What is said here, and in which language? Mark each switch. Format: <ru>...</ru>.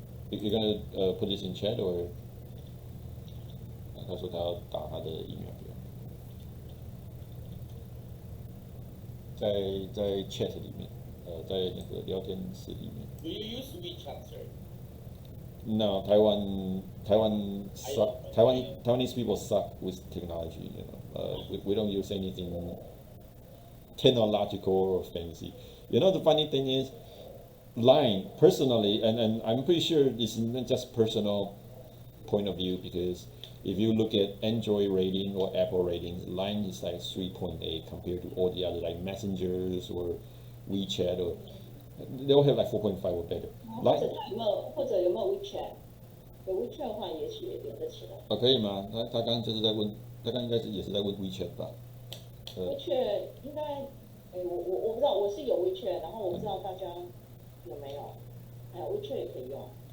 <en>You're gonna put this in chat or?</en> <zh>他说他要打他的 email 给我，在 chat 里面，在那个聊天室里面。</zh> <en>Do you use WeChat, sir? No, Taiwanese people suck with technology. We don't use anything technological or fancy. The funny thing is, Line personally, and I'm pretty sure this is not just personal point of view because if you look at Android rating or Apple ratings, Line is like 3.8 compared to all the other like messengers or WeChat or they'll have like 4.5 or better.</en> <zh>或者有没有 WeChat？ 有 WeChat 的话，也许也连得起来。可以吗？他刚刚就是在问，他刚应该是也是在问 WeChat 吧？WeChat 应该，我不知道，我是有 WeChat， 然后我不知道大家有没有，还有 WeChat 也可以用。</zh>